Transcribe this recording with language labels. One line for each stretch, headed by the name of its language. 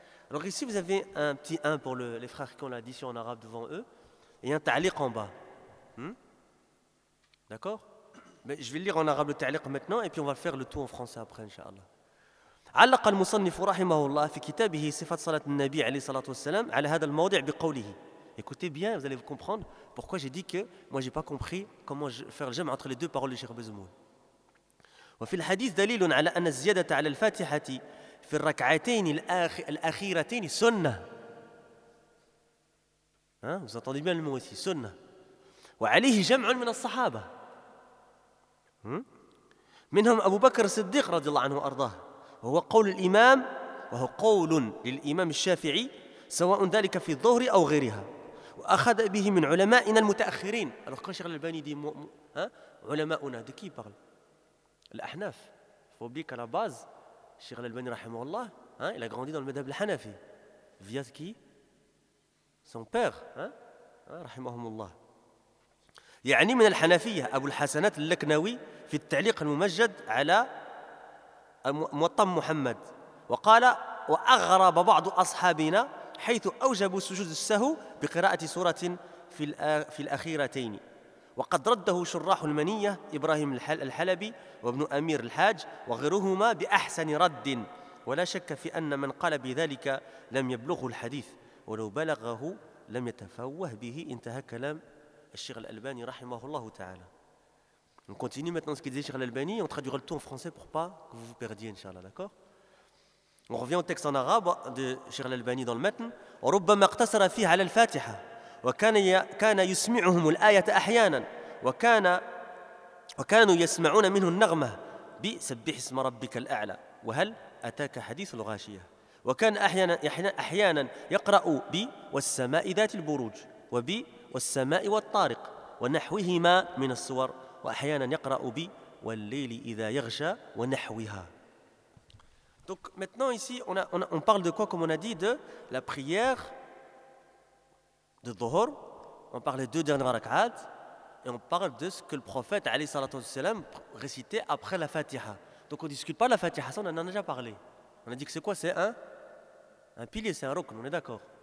French: Alors ici vous avez un petit 1 pour les frères qui ont l'addition en arabe devant eux et un ta'liq en bas. D'accord ? Mais je vais lire en arabe le ta'liq maintenant et puis on va faire le tout en français après, Inch'Allah.
Arabic: علق المصنف رحمه الله في كتابه صفة صلاة النبي عليه الصلاة والسلام على هذا الموضع بقوله.
French: Écoutez bien, vous allez comprendre pourquoi j'ai dit que moi j'ai pas compris comment faire le jam entre les deux paroles du Cheikh Bezemoun.
Arabic: وفي الحديث دليل على أن الزيادة على الفاتحة في الركعتين الأخيرتين سنة.
French: Vous entendez bien le mot ici, sunnah.
Arabic: وعليه جمع من الصحابة. منهم أبو بكر الصديق رضي الله عنه وأرضاه. وهو قول الإمام وهو قول للإمام الشافعي سواء ذلك في الظهر أو غيرها. وأخذ به من علمائنا المتأخرين.
French: Alors quand Cheikh Al-Albani dit علماؤنا, de qui parle? L'Ahnaf. Il faut oublier qu'à la base, Cheikh Al-Albani رحمه الله, il a grandi dans le madhhab al-Hanafi. Via qui? Son père, رحمهم الله.
Arabic: يعني من الحنفية أبو الحسنات اللكنوي في التعليق الممجد على موطن محمد وقال وأغرب بعض أصحابنا حيث أوجبوا سجود السهو بقراءة سورة في الأخيرتين وقد رده شراح المنية إبراهيم الحلبي وابن أمير الحاج وغيرهما بأحسن رد ولا شك في أن من قال بذلك لم يبلغه الحديث ولو بلغه لم يتفوه به انتهى كلام الشيخ الألباني رحمه الله تعالى.
French: On continue maintenant ce qu'il disait Cheikh Al-Albani, on traduira le tout en français pour pas que vous vous perdiez, Inch'Allah, d'accord ? On revient au texte en arabe de Cheikh Al-Albani dans le matn.
Arabic: ربما اقتصر فيه على الفاتحة وكان يسمعهم الآية أحيانا وكانوا يسمعون منه النغمة بسبح اسم ربك الأعلى وهل أتاك حديث الغاشية وكان أحيانا يقرأ ب والسماء ذات البروج وب والسماء والطارق ونحوهما من الصور وأحيانا يقرأ ب والليل إذا يغشى ونحوها.
French: Donc maintenant ici on parle de quoi, comme on a dit, de la prière de dhuhr. On parle des deux dernières rak'at et on parle de ce que le prophète عليه الصلاة والسلام récitait après la fatiha. Donc on discute pas la fatiha, ça on en a déjà parlé. On a dit que c'est quoi, c'est un pilier, c'est un rukn, on est d'accord.